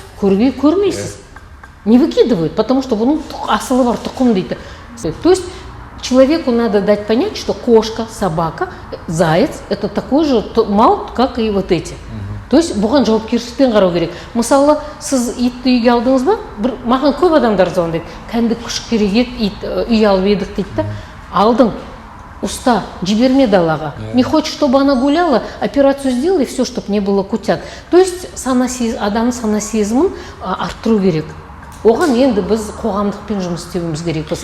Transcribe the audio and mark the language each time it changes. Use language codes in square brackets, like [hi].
[kk] Көрмейсіз. [ru] Не выкидывают, потому что [kk] бұның асылы бар, тұқым дейді. [ru] То есть человеку надо дать понять, что кошка, собака, заяц – это такой же мал, как и вот эти. То есть [kk] бұған жауапкершілікпен қарау керек. Мысалы, сіз итті үйге алдыңыз ба? Маған көп адамдар звондайды. Кәдімгі күш керек ит үй алып едік дейді да. Алдың, уста, жіберме далаға. [ru] Не хочешь, чтобы она гуляла, операцию сделай, все, чтобы не было кутят. [kk] То есть адамның сана сезімін арттыру керек. оған енді біз қоғамдықпен жұмыс істеуіміз керекпіз.